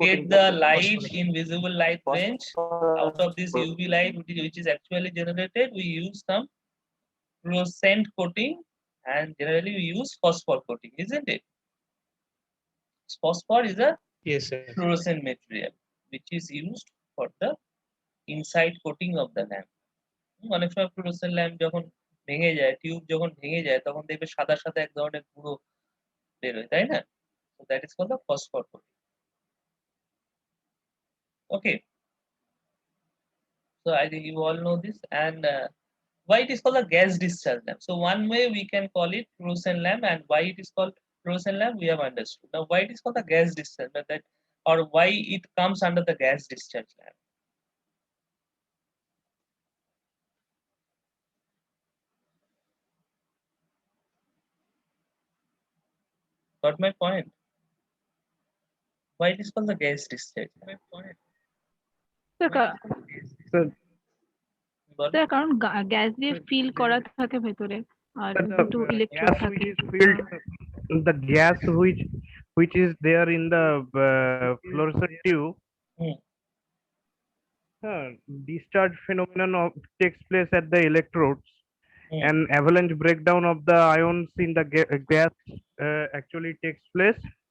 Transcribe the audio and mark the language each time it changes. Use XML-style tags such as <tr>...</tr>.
<en>get the light in visible light range out of this UV light which is actually generated, we use some fluorescent coating, and generally we use phosphor coating, isn't it? Phosphor is a</en> <bn>yes sir.</bn> <en>fluorescent material which is used for the inside coating of the lamp.</en> <bn>অনেক সময় fluorescent lamp যখন ভেঙে যায়, tube যখন ভেঙে যায়, তখন দেখবে সাদা সাদা এক ধরনের গুঁড়ো বেরোয়, তাই না?</bn> <en>So that is called the phosphor coating. Okay, so I think you all know this. And why it is called a gas discharge lamp? So one way we can call it fluorescent lamp, and why it is called fluorescent lamp we have understood. Now why it is called a gas discharge lamp, that, or why it comes under the gas discharge lamp? Got my point? Why it is called the gas discharge? My point.</en> <bn>Sir কারণ gas দিয়ে feel করা থাকে ভেতরে আর দুটো electrode</bn> <en>gas</en> <bn>থাকে</bn> <en>which is filled, the gas which is there in the fluorescent tube, Hmm. discharge phenomenon takes place at the electrodes. Hmm. An avalanche breakdown of the ions in the gas actually takes place.</en>